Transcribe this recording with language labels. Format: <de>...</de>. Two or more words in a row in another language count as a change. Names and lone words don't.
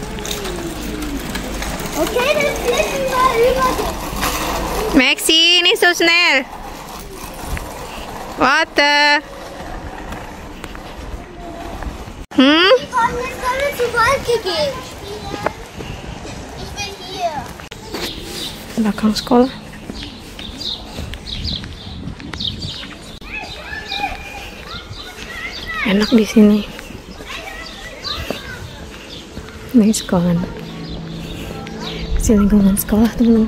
<de>Okay, dann fliegen wir über den. Maxi, nicht so schnell. Warte. Hm? Komm, jetzt können wir zu Walke gehen. Ich bin hier.</de> <id>Belakang sekolah. Enak di sini. Ini sekolah. Kecil lingkungan sekolah teman-teman.</id>